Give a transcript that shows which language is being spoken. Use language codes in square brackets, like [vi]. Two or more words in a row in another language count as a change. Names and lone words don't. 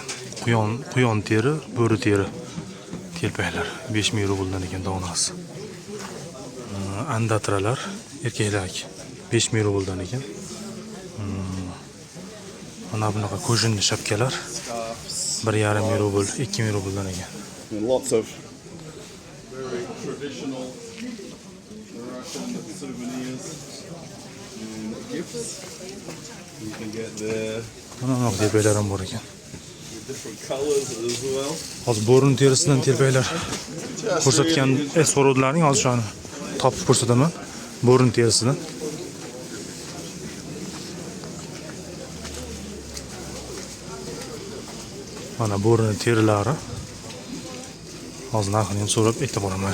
[uz] Quyon teri, bo'ri teri telpaklar 5000 rubldan ekan donasi. Andatralar erkaklar 5000 rubldan ekan. Mana bunaqa ko'jinli shapkalar 1,5 rubl, 2000 rubldan ekan. [en] Lots of very traditional Russian souvenirs and gifts. You can get there. [uz] Mana telpaklar ham bor ekan. [en] Different colors as well. [uz] Hozir bo'rin terisidan telpaklar ko'rsatgan so'rovlarning hozir shuni topib ko'rsataman. Bo'rin terisidan. Mana bo'rin terilari. Hozir narxini ham so'rab aytib boraman.